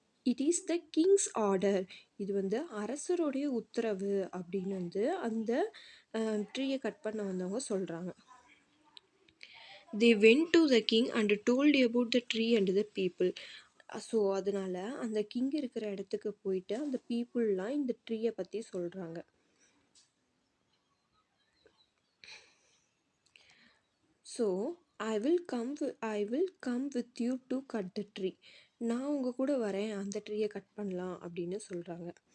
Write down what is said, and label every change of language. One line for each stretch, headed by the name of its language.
English: It is the king's order.
Tamil: இது வந்து அரசருடைய உத்தரவு அப்படின்னு வந்து அந்த ட்ரீயை கட் பண்ண வந்தவங்க சொல்கிறாங்க.
English: they went to the king and told about the tree and the people.
Tamil: So அதனால் அந்த கிங் இருக்கிற இடத்துக்கு போயிட்டு அந்த பீப்புளெலாம் இந்த ட்ரீயை பற்றி சொல்கிறாங்க.
English: So I will come with you to cut the tree.
Tamil: நான் உங்கள் கூட வரேன், அந்த ட்ரீயை கட் பண்ணலாம் அப்படின்னு சொல்கிறாங்க.